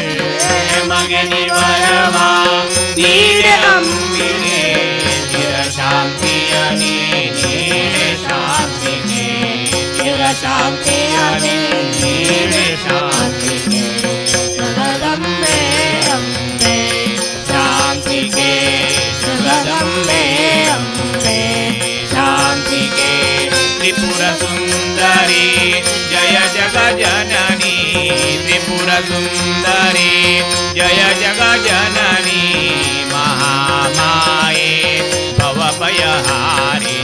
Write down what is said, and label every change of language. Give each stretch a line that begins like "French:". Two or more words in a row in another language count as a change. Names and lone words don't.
Kannada: ಮಗನಿ ವರವ ನೀಡೆ ಅಂಬಿಕೆ ಚಿರ ಶಾಂತಿಯ ನೀಡೆ ಶಾಂತಿಗೆ ಚಿರ ಶಾಂತಿಯ ನೀಡೆ ಶಾಂತಿಗೆ ಜಗದಂಬೆ ಅಂಬೆ ಶಾಂತಿಗೆ ಜಗದಂಬೆ ಅಂಬೆ
Sanskrit: सुंदरी जय जगजननी त्रिपुरसुन्दरी जय जगजननी महामाये भवभयहारिणी